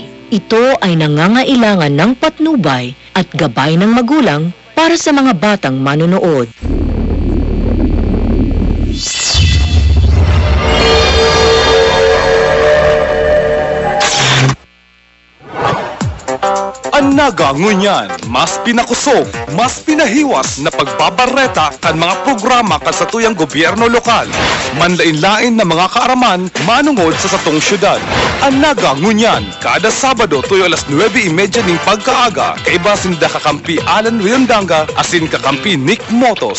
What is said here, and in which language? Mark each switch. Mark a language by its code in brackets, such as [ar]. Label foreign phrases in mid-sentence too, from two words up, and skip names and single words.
[tl] Ito ay nangangailangan ng patnubay at gabay ng magulang para sa mga batang manonood. [bik] Ang Naga ngunyan, mas pinakusog, mas pinahiwas na pagbabareta kan mga programa kan sa tuyang gobyerno lokal. Manlain-lain na mga kaaraman manungod sa satong syudad. Ang Naga ngunyan, kada Sabado tuyo alas 9:30 ning pagkaaga, kaiba sinda kakampi Alan Riondanga asin kakampi Nick Motos.